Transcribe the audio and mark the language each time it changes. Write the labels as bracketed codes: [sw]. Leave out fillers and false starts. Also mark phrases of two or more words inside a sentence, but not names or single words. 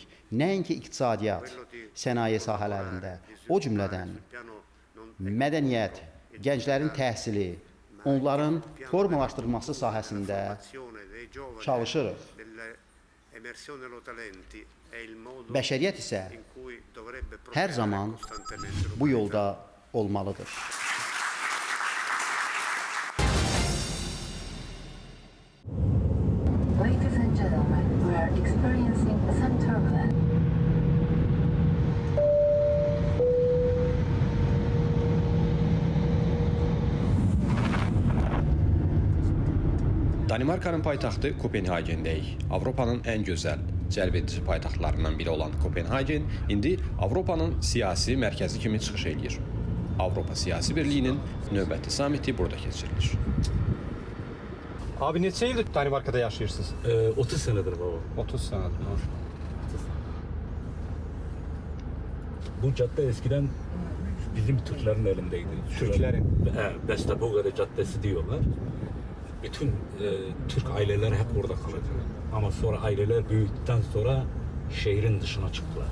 [az] Nəinki iqtisadiyyat, sənaye sahələrində, o cümlədən mədəniyyət, gənclərin təhsili, onların formalaşdırılması sahəsində çalışırıq. Bəşəriyyət isə hər zaman bu yolda olmalıdır. [en] Ladies and gentlemen, we are experiencing some turbulence. [az] Danimarkanın paytaxtı Kopenhagendəyik. Avropanın ən gözəl, cəlbedici paytaxtlarından biri olan Kopenhagen indi Avropanın siyasi mərkəzi kimi çıxış edir. Avropa Siyasi Birliyinin növbəti samiti burada keçirilir. Abi neçə ildir Danimarkada yaşayırsınız? [tr] 30 senedir baba. 30 senedir. Bu cadde eskiden bizim Türklerin elindeydi. Türklerin? Bestapogada Caddesi diyorlar. Bütün Türk aileler hep orada kalacak. Ama sonra aileler büyüdükten sonra şehrin dışına çıktılar.